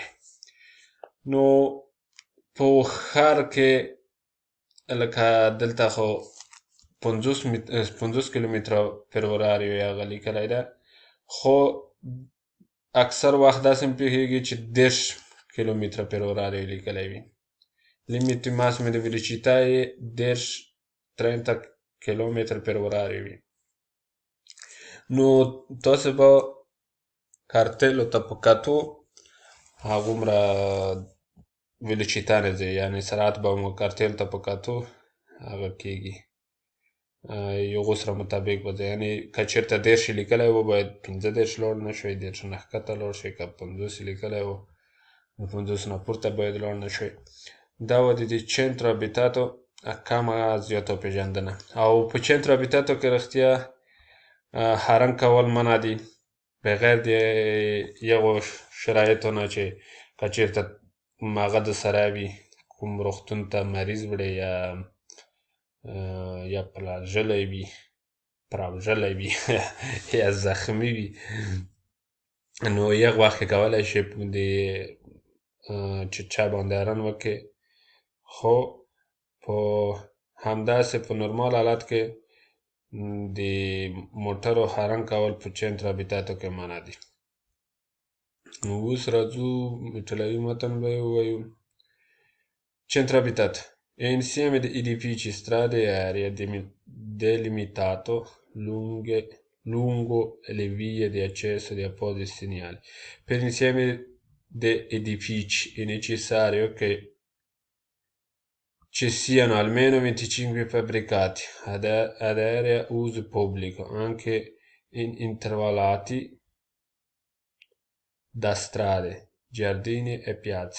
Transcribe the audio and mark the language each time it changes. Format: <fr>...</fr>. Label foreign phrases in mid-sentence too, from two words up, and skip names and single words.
<ps>نو په ښار کې لکه دلته خو 50 کیلومتره</ps> <it>per orario</it> <ps>یې هغه لیکلی ده، خو اکثر وخت داسې هم پېښېږي چې 10 کیلومتره</ps> <it>per orario</it> <ps>لیکلی وي.</ps> <it>Limite massimo di velocità è 30 km per orario وي.</it> <ps>نو تاسې به کارتیلو ته په کتو هغومره velocità نه ځي، یعنې سرعت به مو کارتیل ته په کتو هغه کېږي، یغو سره مطابق به ځي، یعنې که چېرته 10 یې لیکلی و باید 15 لوړ نه شئ، 10 نه ښکته لوړ شئ، که 50 یې لیکلی و نو 50 نه پورته باید لوړ نه شئ. دا وه د دې</ps> <it>centro abitato</it> <ps>کمه زیاته پېژندنه. او په</ps> <it>centro abitato</it> <ps>کې رښتیا هرنګ کول منع دي بغیر د یغو شرایطو نه چې که چېرته هغه د سره وي کوم روغتون ته مریض وړی یا پلرژلی وي پراوژلی وي یا زخمي وي، نو یغ وخت کې کولی شي چې چا باندې هرن وکړي، خو په همداسې په نورمال حالت کې د موټرو هارن کول په</ps> <it>centro abitato</it> <ps>کې منع دي. نو اوس راځو ایټالوي متن به یې ووایو.</ps> <it>Centro abitato è insieme di edifici, strade e aree delimitato lungo le vie di accesso di appositi segnali. Per l'insieme di edifici è necessario che ci siano almeno 25 fabbricati ad area uso pubblico, anche intervallati da strade, giardini e piazze.</it>